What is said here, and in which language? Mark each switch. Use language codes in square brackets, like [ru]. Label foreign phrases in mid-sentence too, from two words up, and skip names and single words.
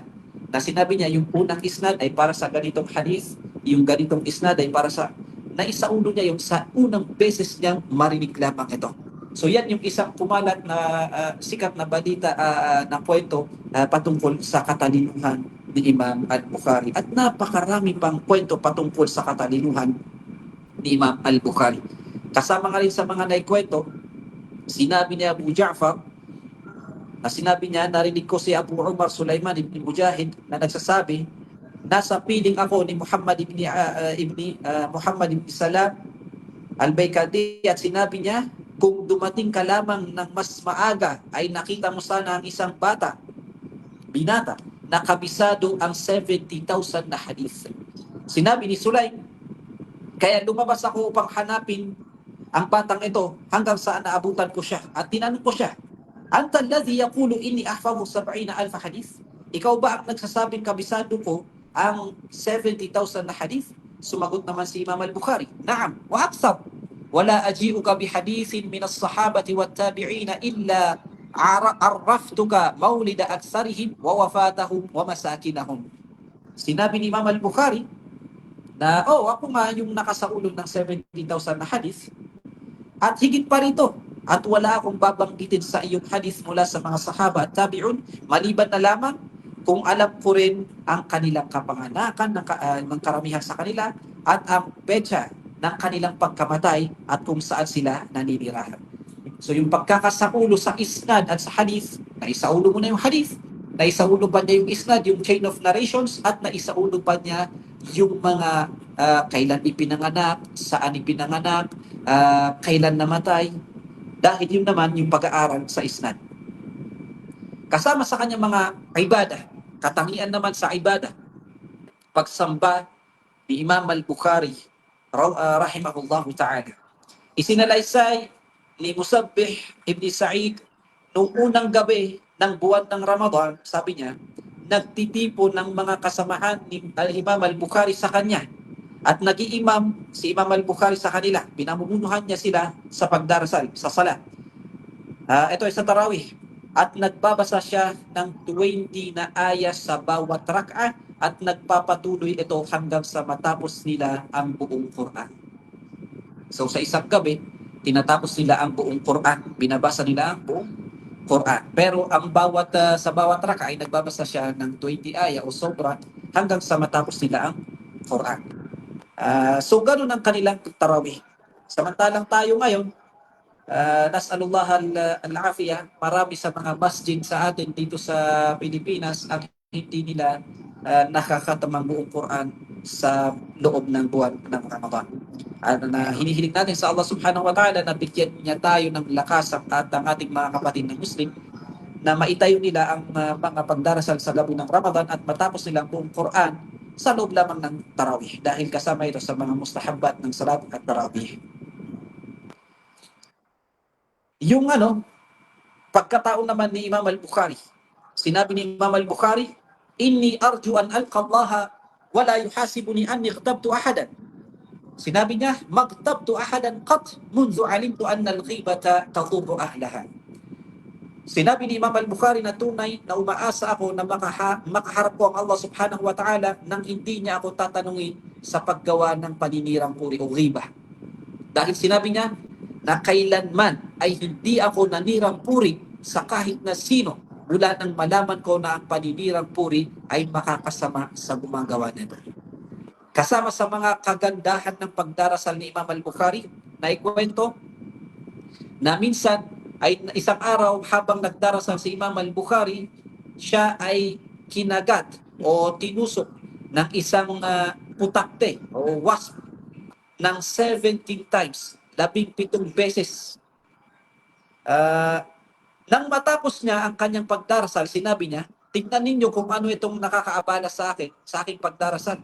[tl] Na sinabi niya, yung unang isnad ay para sa ganitong hadith, yung ganitong isnad ay para sa, naisaulo niya yung sa unang beses niyang marinig lamang ito. So yan yung isang pumalat na sikat na balita na kwento patungkol sa katalinuhan ni Imam al-Bukhari. At napakarami pang kwento patungkol sa katalinuhan ni Imam al-Bukhari. Kasama nga rin sa mga naikwento, sinabi ni Abu Ja'far, na sinabi niya, narinig ko si Abu Umar Sulaiman ibn Mujahid na nagsasabi, nasa piling ako ni Muhammad ibn Salam al-Baykadi at sinabi niya, kung dumating ka lamang ng mas maaga ay nakita mo sana ang isang binata na kabisado ang 70,000 na hadith. Sinabi ni Sulaim, kaya lumabas ako upang hanapin ang batang ito hanggang saan naabutan ko siya at tinanong ko siya, [ar] أنت الذي يقول إني أحفظ 70,000 حديث? [tl] Ikaw ba ang nagsasabing kabisado ko ang 70,000 na hadith? Sumagot naman si Imam al-Bukhari, [ar] نعم، وأكثر. ولا أجيئك بحديث من الصحابة والتابعين إلا عرفتك مولد أكثرهم ووفاتهم ومساكنهم. [tl] Sinabi ni Imam al-Bukhari na, ako nga yung nakasaulong ng 70,000 na hadith at higit pa rito. At wala akong babanggitin sa iyong hadith mula sa mga sahaba at tabi'un, maliban na lamang kung alam ko rin ang kanilang kapanganakan ng karamihan sa kanila at ang petsa ng kanilang pagkamatay at kung saan sila naninirahan. So yung pagkakasaulo sa isnad at sa hadith, naisaulo mo na yung hadith, naisaulo pa niya yung isnad, yung [en] chain of narrations, [tl] at naisaulo pa niya yung mga kailan ipinanganak, saan ipinanganak, kailan namatay, dahil yun naman yung pag-aaral sa isnad. Kasama sa kanyang mga ibadah, katangian naman sa ibadah, pagsamba ni Imam al-Bukhari, [ar] رحمه الله تعالى. [tl] Isinalaysay ni Musabbih ibn Sa'id noong unang gabi ng buwan ng Ramadan, sabi niya, nagtitipo ng mga kasamahan ni Imam al-Bukhari sa kanya At nag-iimam si Imam al-Bukhari sa kanila. Pinamumunuhan niya sila sa pagdarasal, sa salat. Ito ay sa tarawih. At nagbabasa siya ng 20 na ayat sa bawat rak'ah at nagpapatuloy ito hanggang sa matapos nila ang buong Quran. So sa isang gabi, tinatapos nila ang buong Quran. Binabasa nila ang buong Quran. Pero ang sa bawat rak'ah ay nagbabasa siya ng 20 ayat o sobra hanggang sa matapos nila ang Quran. So ganun ang kanilang tarawih. Samantalang tayo ngayon, [ar] نسأل الله العافية, [tl] marami sa mga masjid sa atin dito sa Pilipinas ang hindi nila nakakatamang buong Quran sa loob ng buwan ng Ramadan. At hinihiling natin sa Allah [ar] سبحانه وتعالى [tl] na bigyan niya tayo ng lakas at ang ating mga kapatid na Muslim na maitayo nila ang mga pagdarasal sa gabi ng Ramadan at matapos nila ang buong Quran sa loob lamang ng tarawih dahil kasama ito sa mga mustahabbat ng salat at tarawih. Yung pagkatao naman ni Imam al-Bukhari. Sinabi ni Imam al-Bukhari, [ar] "إني أرجو أن ألقى الله ولا يحاسبني أني اغتبت أحدا." [tl] Sinabi niya, [ar] "ما اغتبت أحدا قط منذ علمت أن الغيبة تضر أهلها." [tl] Sinabi ni Imam al-Bukhari na tunay na umaasa ako na makaharap ko ang Allah [ar] سبحانه وتعالى [tl] nang hindi niya ako tatanungin sa paggawa ng paninirang puri o ghibah. Dahil sinabi niya na kailanman ay hindi ako nanirang puri sa kahit na sino mula nang malaman ko na ang paninirang puri ay makakasama sa gumagawa nito. Kasama sa mga kagandahan ng pagdarasal ni Imam al-Bukhari na ikwento na minsan ay isang araw habang nagdarasal si Imam al-Bukhari, siya ay kinagat o tinusok ng isang putakte o wasp ng 17 times, 17 beses. Nang matapos niya ang kanyang pagdarasal, sinabi niya, "Tingnan ninyo kung ano itong nakakaabala sa akin, sa aking pagdarasal.